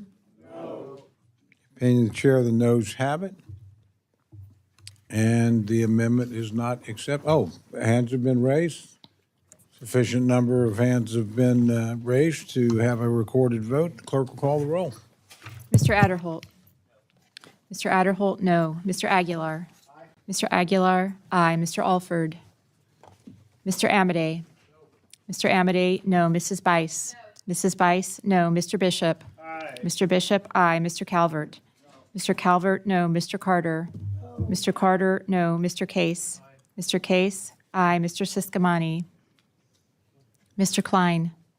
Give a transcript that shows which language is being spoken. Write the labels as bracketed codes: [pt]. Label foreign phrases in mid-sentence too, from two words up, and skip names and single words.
[en] No. Opinion of the chair, the noes have it. And the amendment is not accepted. Oh, hands have been raised. Sufficient number of hands have been raised to have a recorded vote. The clerk will call the roll. Mr. Adderholt. Mr. Adderholt, no. Mr. Aguilar. Mr. Aguilar, aye. Mr. Alford. Mr. Amadei. Mr. Amadei, no. Mrs. Bice. Mrs. Bice, no. Mr. Bishop. Mr. Bishop, aye. Mr. Calvert. Mr. Calvert, no. Mr. Carter. Mr. Carter, no. Mr. Case. Mr. Case, aye. Mr. Siscomani. Mr. Klein.